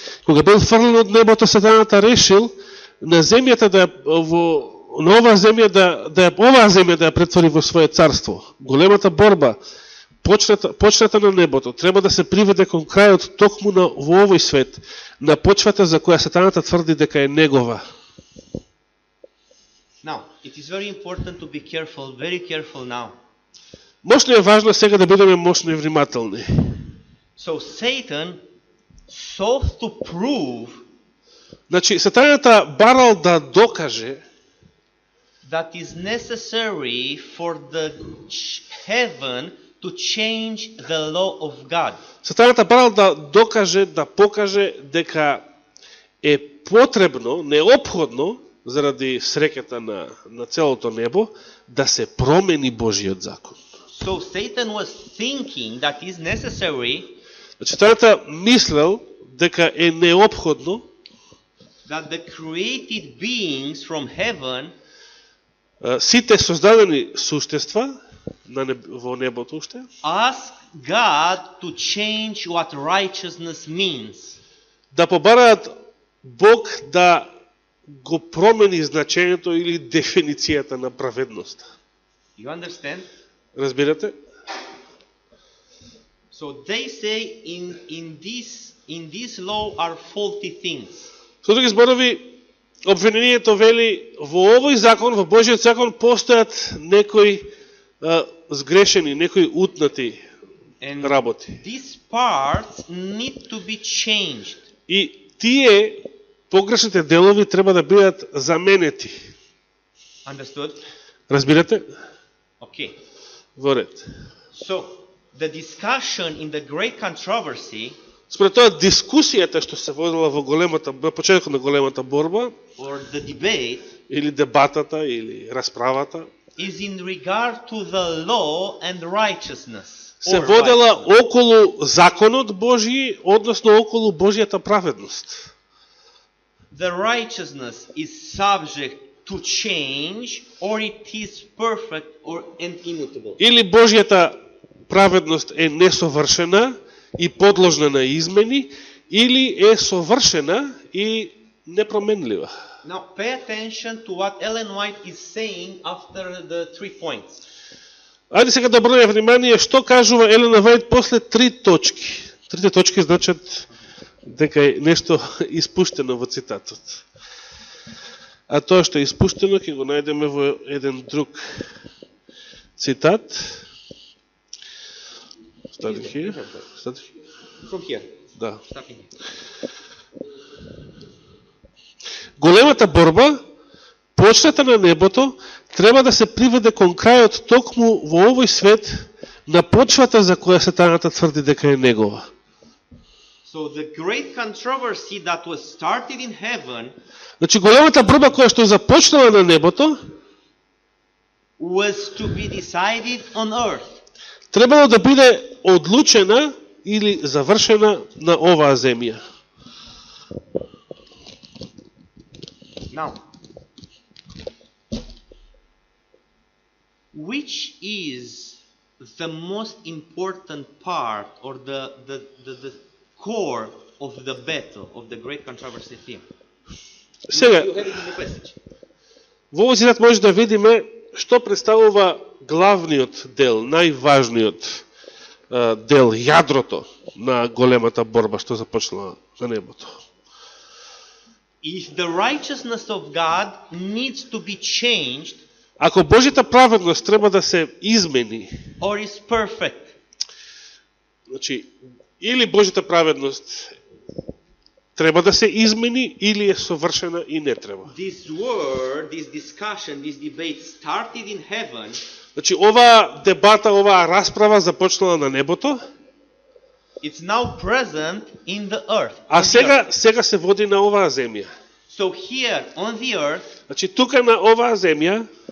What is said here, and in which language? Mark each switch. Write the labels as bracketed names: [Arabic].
[Macedonian] Кога бил фрлен од небото, сатаната решил на земјата на оваа земја да ја претвори во свое царство. Големата борба, почната на небото, треба да се приведе кон крајот токму во овој свет, на почвата за која сатаната тврди дека е негова. [English] Now, it is very important to be careful, very careful now. [Macedonian] Мощно е важно сега да бидеме мощно и внимателни. [English] So Satan sought to prove [Macedonian] Значи, сатаната барал да докаже [English] that is necessary for the heaven to change the law of God. [Macedonian] Сатаната барал да докаже, да покаже дека е потребно, неопходно, заради среќата на целото небо, да се промени Божиот закон. [English] So Satan was thinking that is necessary [Macedonian] Значи, сатаната мислел дека е неопходно [English] that the created beings from heaven [Macedonian] сите создадени суштества во небото уште [English] ask God to change what righteousness means. [Macedonian] да побараат Бог да го промени значењето или дефиницијата на праведноста. [English] You understand? [Macedonian] Разбирате? [English] So they say in this law are faulty things. [Macedonian] Со други зборови, обвинението вели во овој закон, во Божиот закон постојат некои сгрешени, некои утнати [English] And [Macedonian] работи. [English] these parts need to be changed. [Macedonian] И тие погрешните делови треба да бидат заменети. [English] Understood? [Macedonian] Разбирате? [English] Okay. [Macedonian] Во ред. [English] So the discussion in the great controversy [Macedonian] Според тоа, дискусијата што се водила во големата, на почетокот на големата борба, [English] or the debate [Macedonian] или дебатата, или расправата, [English] is in regard to the law and righteousness. [Macedonian] се [English] or [Macedonian] водела [English] righteousness. [Macedonian] околу законот Божји, односно околу Божјата праведност. [English] The righteousness is subject to change, or it is perfect and immutable. [Macedonian] Или Божјата праведност е несовршена и подложна на измени, или е совршена и непроменлива. [English] Now pay attention to what Ellen White is saying after the 3 points. [Macedonian] Ајде сега да обрнеме внимание што кажува Елена Вајт после 3 точки. Трите точки значат дека е нешто испуштено во цитатот. А тоа што е испуштено ќе го најдеме во еден друг цитат. Стави [English] here. From here. [Macedonian] Да. [English] Starting here. [Macedonian] Големата борба, почната на небото, треба да се приведе кон крајот токму во овој свет на почвата за која сатаната тврди дека е негова. [English] So the great controversy that was started in heaven [Macedonian] Значи големата борба која што започнала на небото, [English] was to be decided on earth. [Macedonian] требало да биде одлучена или завршена на оваа земја. [English] Now, which is the most important part or the core of the battle of the great controversy theme? [Macedonian] Сега, [English] You have it in the passage. [Macedonian] во овој цитат може да видиме што представува главниот дел, најважниот дел, јадрото на големата борба што започнала на небото. [English] If the righteousness of God needs to be changed [Macedonian] Ако Божјата праведност треба да се измени, [English] or is perfect, [Macedonian] значи, или Божјата праведност треба да се измени, или е совршена и не треба. [English] this word, this discussion, this debate started in heaven. [Macedonian] Значи, оваа дебата, оваа расправа започнала на небото, [English] It's now present in the earth. [Macedonian] а [English] on the earth. [Macedonian] сега се води на оваа земја. [English] So here on the earth, [Macedonian] Значи, тука на оваа земја